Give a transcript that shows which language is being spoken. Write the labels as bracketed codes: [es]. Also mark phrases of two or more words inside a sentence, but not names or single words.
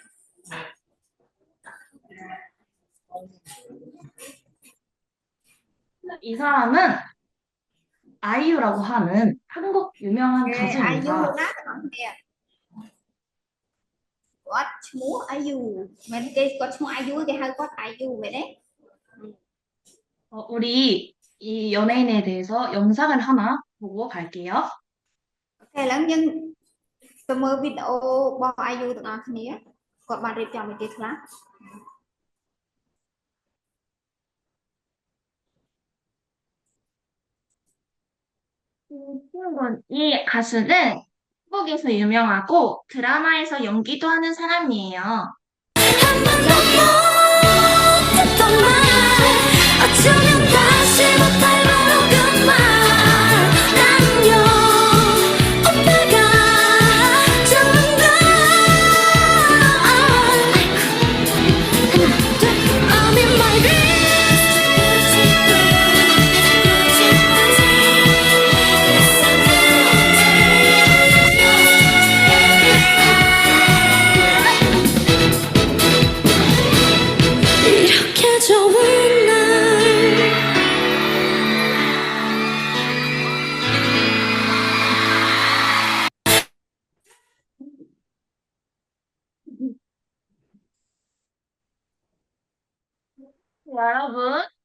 [ko] 이 사람은 아이유라고 하는 한국 유명한 [km] គេអាយុ [ko] 가수입니다. [km] ណាទាំងអស់គ្នាគាត់ឈ្មោះអាយុមិនគេគាត់ឈ្មោះអាយុគេហៅគាត់អាយុមែនទេ [ko] 우리 이 연예인에 대해서 영상을 하나 보고 갈게요. [km] អូខេឥឡូវយើងទៅមើលវីដេអូរបស់អាយុទាំងអស់គ្នាគាត់បានរៀបចំអីគេខ្លះ [ko] 이 가수는 한국에서 유명하고 드라마에서 연기도 하는 사람이에요. 어쩌면 다시 못할 바로 그말 안녕 오빠가 좋은가 하나 둘 [en] I'm in my [ko] 이렇게 좋은 날 여러분,